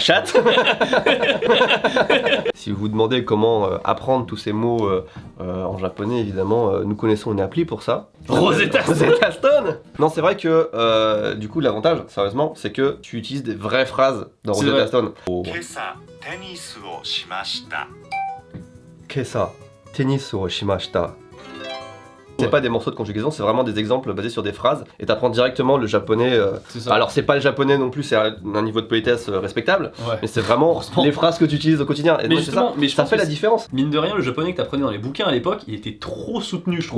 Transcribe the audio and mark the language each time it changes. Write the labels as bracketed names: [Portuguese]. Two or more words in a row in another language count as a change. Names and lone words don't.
[French] Chatte. chatte. Si vous vous demandez comment apprendre tous ces mots en japonais, évidemment, nous connaissons une appli pour ça. Rosetta Stone. Rosetta Stone. Non, c'est vrai que du coup, l'avantage, sérieusement, c'est que tu utilises des vraies phrases dans C'est Rosetta vrai. Stone. [Japanese] 今朝テニスをしました今朝、テニスをしました. [French] C'est Ouais. pas des morceaux de conjugaison, c'est vraiment des exemples basés sur des phrases et t'apprends directement le japonais. C'est ça. Alors c'est pas le japonais non plus, c'est un niveau de politesse respectable, Ouais. mais c'est vraiment Heureusement. les phrases que tu utilises au quotidien. Et Mais moi, c'est justement, ça, mais je ça pense fait que la différence. Mine de rien, le japonais que t'apprenais dans les bouquins à l'époque, il était trop soutenu, je trouve.